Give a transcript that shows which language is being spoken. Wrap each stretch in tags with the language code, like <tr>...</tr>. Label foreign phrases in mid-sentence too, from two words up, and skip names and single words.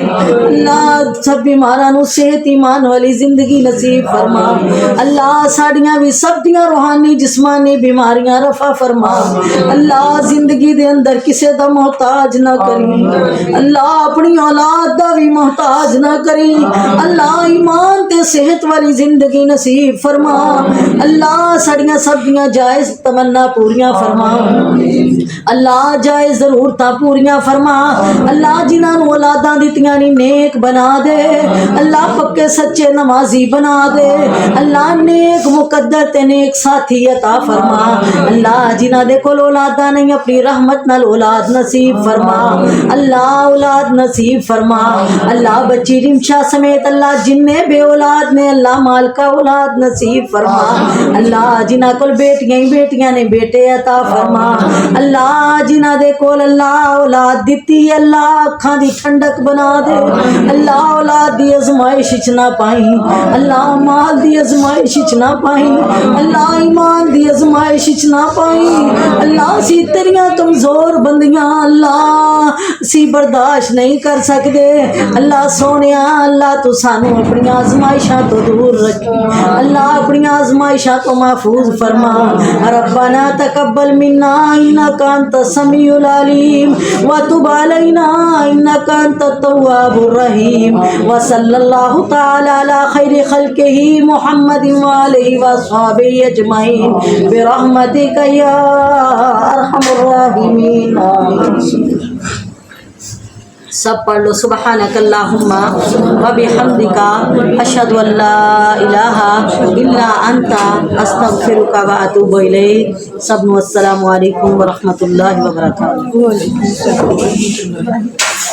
<pa>اللہ سب بیماراں نو صحت ایمان والی زندگی نصیب فرما اللہ ساڑیاں بھی سب دیاں روحانی جسمانی بیماریاں رفع فرما اللہ زندگی دے اندر کسے دا محتاج نہ کری اللہ اپنی اولاد دا بھی محتاج نہ کری اللہ ایمان تے صحت والی زندگی نصیب فرما اللہ ساڑیاں سب دیاں جائز تمنا پوریاں فرما اللہ جائز ضرورتاں پوریاں فرما اللہ جنہاں نو اولاداں دتیاں نی نیک بنا دے اللہ پکے سچے نمازی بنا دے اللہ نیک مقدر تے نیک ساتھی عطا فرما اللہ جنہ دے کول اولاداں نہیں اپنی رحمت نال اولاد نصیب فرما اللہ اولاد نصیب فرما اللہ بچی رمشا سمیت اللہ جننے بے اولاد نے اللہ مالکا اولاد نصیب فرما اللہ جنہ کول بیٹیاں ہی بیٹیاں نے بیٹے عطا فرما اللہ جنہ دے کول اللہ اولاد دیتی اللہ اکھاں دی ٹھنڈک بنا دے اللہ اولاد دی ازمائش وچ نہ پائیں اللہ مال دی ازمائش وچ نہ پائیں اللہ ایمان دی ازمائش وچ نہ پائیں اللہ سی تیریاں کمزور بندیاں اللہ سی برداشت نہیں کر سکدے اللہ سونیا اللہ تو سانو اپنی آزمائشاں تو دور رکھی اللہ اپنی آزمائشاں تو محفوظ فرما</pa> <ar>ربنا تقبل منا انک انت السمیع العلیم وتب علینا انک انت التواب الرحیم وصلی اللہ تعالی علی خیر خلقہ محمد وآلہ وصحبہ اجمعین برحمتک یا ارحم الراحمین</ar> <pa>سب پڑھ لو</pa> <ar>سبحانک اللہم وبحمدک اشہد ان لا الہ الا انت استغفرک واتوب الیک</ar> <pa>سب نو</pa> <ar>السلام علیکم ورحمۃ اللہ وبرکاتہ.</ar>